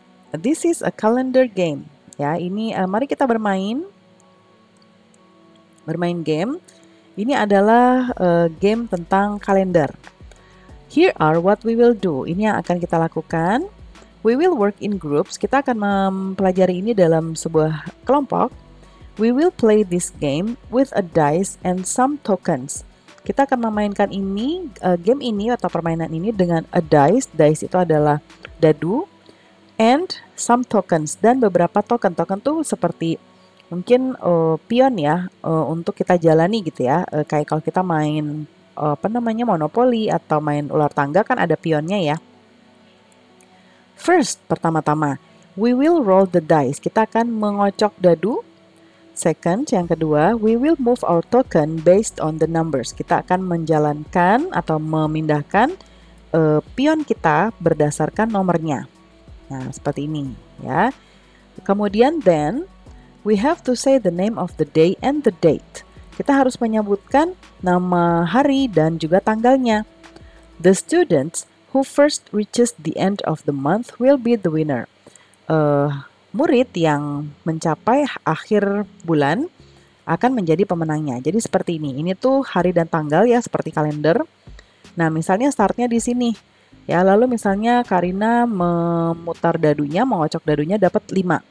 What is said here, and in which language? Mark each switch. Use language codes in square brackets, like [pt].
[en] This is a calendar game. [id] Ya, ini mari kita bermain game. Ini adalah game tentang kalender. [en] Here are what we will do. [id] Ini yang akan kita lakukan. [en] We will work in groups. [id] Kita akan mempelajari ini dalam sebuah kelompok. [en] We will play this game with a dice and some tokens. [id] Kita akan memainkan ini, game ini atau permainan ini dengan a dice. Dice itu adalah dadu. [en] And some tokens. [id] Dan beberapa token. Token tuh seperti mungkin pion ya. Untuk kita jalani gitu ya. Kayak kalau kita main monopoli atau main ular tangga kan ada pionnya ya. [en] First, [id] pertama-tama. [en] We will roll the dice. [id] Kita akan mengocok dadu. [en] Second, [id] yang kedua, [en] we will move our token based on the numbers. [id] Kita akan menjalankan atau memindahkan pion kita berdasarkan nomornya. Nah, seperti ini ya. Kemudian then, [en] we have to say the name of the day and the date. [id] Kita harus menyebutkan nama hari dan juga tanggalnya. [en] The students who first reaches the end of the month will be the winner. [id] Murid yang mencapai akhir bulan akan menjadi pemenangnya. Jadi seperti ini. Ini tuh hari dan tanggal ya, seperti kalender. Nah, misalnya startnya di sini. Ya, lalu misalnya Karina memutar dadunya, mengocok dadunya dapat 5.